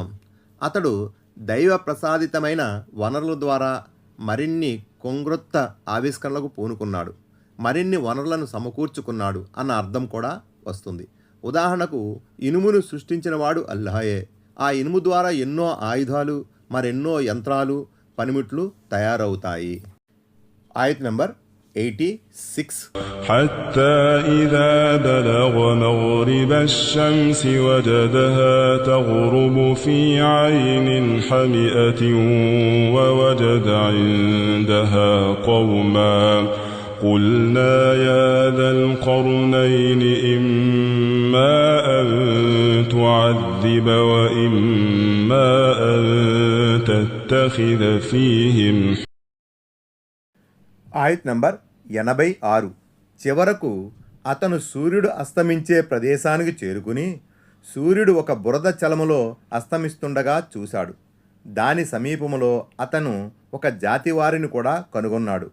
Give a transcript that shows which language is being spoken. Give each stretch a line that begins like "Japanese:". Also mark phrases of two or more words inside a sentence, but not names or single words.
Telugu: అతడు దైవ ప్రసాదితమైన వనరుల ద్వారా మరిన్ని కొంగ్రొత్త ఆవిష్కరణలకు పూనుకున్నాడు, మరిన్ని వనరులను సమకూర్చుకున్నాడు అన్న అర్థం కూడా వస్తుంది. ఉదాహరణకు ఇనుమును సృష్టించిన వాడు అల్లాహే. ఆ ఇనుము ద్వారా ఎన్నో ఆయుధాలు, మరెన్నో యంత్రాలు పనిముట్లు తయారవుతాయి. ఆయత్ నంబర్ 86.
Arabic: حتى إذا بلغ مغرب الشمس وجدها تغرب في عين حمئة ووجد عندها قوما قلنا يا ذا القرنين إما أن تعذب وإما أن تتخذ فيهم.
Telugu: ఆయత్ నంబర్ 86. చివరకు అతను సూర్యుడు అస్తమించే ప్రదేశానికి చేరుకుని సూర్యుడు ఒక బురద చలములో అస్తమిస్తుండగా చూశాడు. దాని సమీపములో అతను ఒక జాతి వారిని కూడా కనుగొన్నాడు.